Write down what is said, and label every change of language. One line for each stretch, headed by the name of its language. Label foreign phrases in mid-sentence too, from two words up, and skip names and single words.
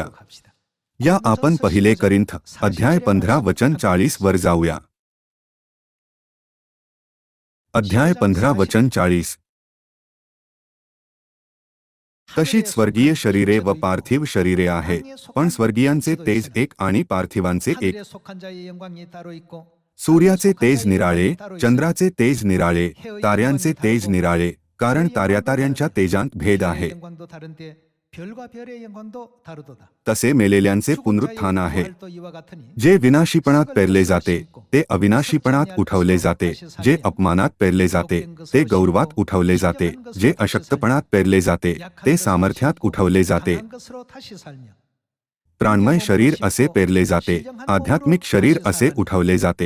Marathi: या आपण पहिले करिंथ अध्याय 15 वचन 40 वर जाऊया. अध्याय 15 वचन 40. तशीच स्वर्गीय शरीरे व पार्थिव शरीरे आहे, पण स्वर्गीयांचे तेज एक आणि पार्थिवांचे एक.
Korean: 하늘에 속한 자의 영광이 따로 있고
Marathi: सूर्याचे तेज निराळे, चंद्राचे तेज निराळे, ताऱ्यांचे तेज निराळे, कारण ताऱ्याताऱ्यांच्या तेजांत भेद आहे.
Korean: 영광도 다른데 별과 별의 영광도 다르도다.
Marathi: तसे मेलेल्यांचे पुनरुत्थान आहे. जे विनाशीपणात पेरले जाते ते अविनाशीपणात उठवले जाते, जे अपमानात पेरले जाते ते गौरवात उठवले जाते, जे अशक्तपणात पेरले जाते ते सामर्थ्यात उठवले जाते. प्राणमय शरीर असे पेरले जाते, आध्यात्मिक शरीर असे उठवले जाते.